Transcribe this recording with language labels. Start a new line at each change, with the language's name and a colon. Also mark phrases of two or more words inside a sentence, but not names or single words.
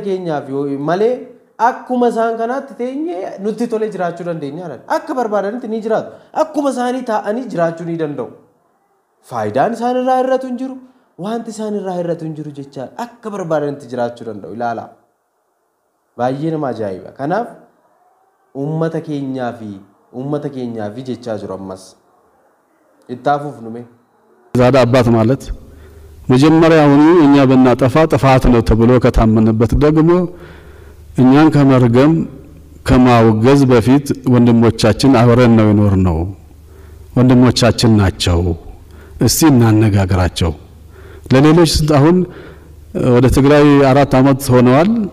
Oromo: keenyaaf malee akkuma isaan kanaatti teenye nuti tolee jiraachuu dandeenya akka barbaadanitti ni jiraatu akkuma isaanii taa'anii jiraachuu ni danda'u faayidaan isaan irraa hir'atu hin jiru wanti isaan irraa hir'atu hin jiru jecha akka barbaadanitti jiraachuu danda'u ilaala baay'ee nama ajaa'iba kanaaf ummata keenyaaf jechaa jiru ammas ittaafuuf nume
Amharic: ዛዳ አባት ማለት መጀመሪያውኑ እኛ በእናጠፋ ጥፋት ነው ተብሎ ከታመነበት ደግሞ እኛን ከመርገም ከማውገዝ በፊት ወንድሞቻችን አብረን ነው የኖርነው ወንድሞቻችን ናቸው እስቲ እናነጋግራቸው ለሌሎች አሁን ወደ ትግራይ 4 አመት ሆነዋል